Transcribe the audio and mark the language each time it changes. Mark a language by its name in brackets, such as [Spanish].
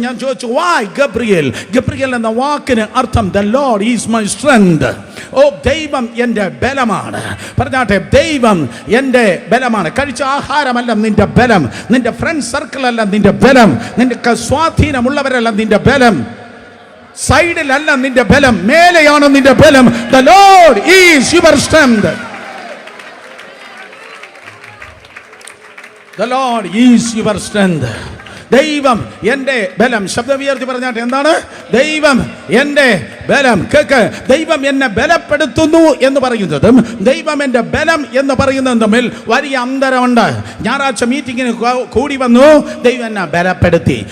[Malayalam] ഞാൻ ചോദിച്ചു [English] why [Malayalam] Gabriel? Gabriel എന്ന വാക്കിന് അർത്ഥം [English] The lord is my strength. [Malayalam] ദൈവം എൻ്റെ ബലമാണ്. പറഞ്ഞാട്ടെ, ദൈവം എൻ്റെ ബലമാണ്. കഴിച്ച ആഹാരമല്ല നിന്റെ ബലം, നിന്റെ ഫ്രണ്ട് സർക്കിൾ അല്ല നിന്റെ ബലം, നിന്റെ സ്വാധീനമുള്ളവരല്ല നിന്റെ ബലം, സൈഡിലല്ല നിന്റെ ബലം, മേലെയാണ് നിന്റെ ബലം. [English] The Lord is your strength. The Lord is your strength. [Malayalam] ദൈവം എൻ്റെ ബലം. ശബ്ദം ഉയർത്തി പറഞ്ഞാട്ടെ, എന്താണ് ദൈവം എൻ്റെ ബലം? കേക്ക്. ദൈവം എന്നെ ബലപ്പെടുത്തുന്നു എന്ന് പറയുന്നതും ദൈവം എൻ്റെ ബലം എന്ന് പറയുന്നതും തമ്മിൽ വലിയ അന്തരമുണ്ട്. ഞായറാഴ്ച മീറ്റിങ്ങിന് കൂടി വന്നു, ദൈവം എന്നെ ബലപ്പെടുത്തി.